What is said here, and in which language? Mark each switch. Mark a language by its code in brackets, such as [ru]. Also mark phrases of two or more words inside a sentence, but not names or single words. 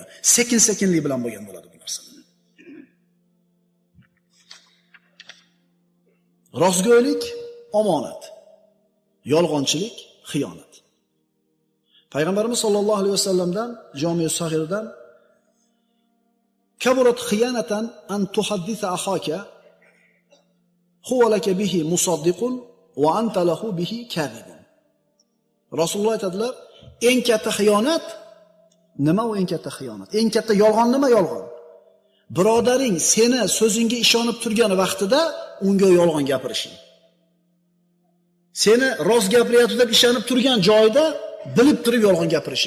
[uz] Sekin-sekinlik bilan bo'lgan bo'ladi bu narsa. Rostgo'ylik omonat, yolg'onchilik xiyonat. Payg'ambarimiz sollallohu alayhi vasallamdan Jami' Sahihdan [ar] كبرت خيانة أن تحدث أخاك هو لك به مصدق وأنت له به كاذب. [uz] Rasululloh aytadilar, eng katta xiyonat nima? U eng katta xiyonat. Eng katta yolg'on nima? Yolg'on. Birodaring seni so'zingga ishonib turgan vaqtida unga yolg'on gapirishing. Seni rost gapiryapti deb ishonib turgan joyda bilib turib yolg'on gapirishing.